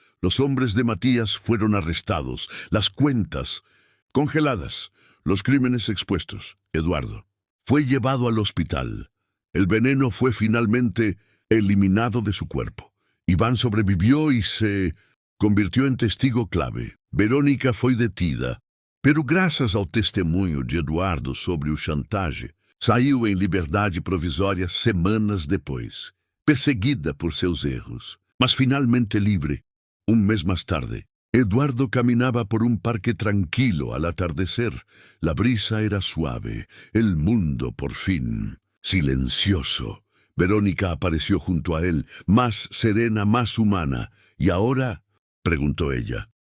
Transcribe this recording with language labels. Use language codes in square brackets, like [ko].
[es] Los hombres de Matías fueron arrestados, las cuentas congeladas, los crímenes expuestos. Eduardo fue llevado al hospital. El veneno fue finalmente eliminado de su cuerpo. Iván sobrevivió y se convirtió en testigo clave. Verónica fue detenida. [pt] Pero graças ao testemunho de Eduardo sobre o chantage, saiu em liberdade provisória semanas depois, perseguida por seus erros, mas finalmente livre. [es] Un mes más tarde, Eduardo caminaba por un parque tranquilo al atardecer. La brisa era suave, el mundo por fin silencioso. Verónica apareció junto a él, más serena, más humana. ¿Y ahora? Preguntó ella.